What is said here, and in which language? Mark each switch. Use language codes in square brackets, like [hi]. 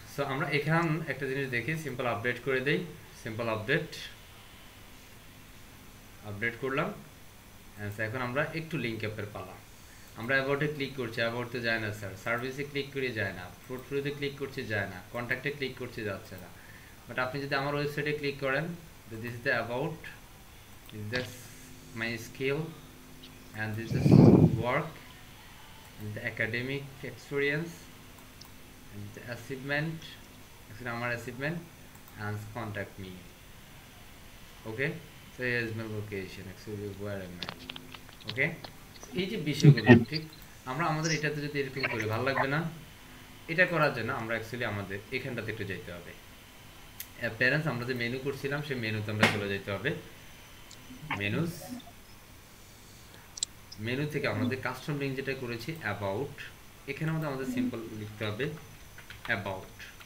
[bn] So আমরা এখান একটা জিনিস দেখি, সিম্পল আপডেট করে দেই। সিম্পল আপডেট করলাম। এখন আমরা একটু লিঙ্ক অ্যাপের পালা। আমরা অ্যাবাউটে ক্লিক করছি, অ্যাবাউটে যায় না স্যার, সার্ভিসে ক্লিক করে যায় না, পোর্টফোলিওতে ক্লিক করছি যায় না, কন্ট্যাক্টে ক্লিক করছি যাচ্ছে না। বাট আপনি যদি আমার ওয়েবসাইটে ক্লিক করেন, [en] This is the about, this my skill, and this is work, and the academic experience, and the achievement, actually our achievement, and contact me. Okay, so here is my location, actually where am I? [bn] Okay, এই যে বিষয়গুলো ঠিক আমরা আমাদের এটাতে যদি এরকম করি ভালো লাগবে না। এটা করার জন্য আমরা অ্যাকচুয়ালি আমাদের এখানটাতে একটু যেতে হবে। অ্যাপিয়ারেন্স আমরা যে মেনু করছিলাম সেই মেনুতে আমরা চলে যেতে হবে। মেনুস, মেনু থেকে আমাদের কাস্টম লিঙ্ক যেটা করেছি অ্যাবাউট, এখানে আমাদের সিম্পল লিখতে হবে অ্যাবাউট।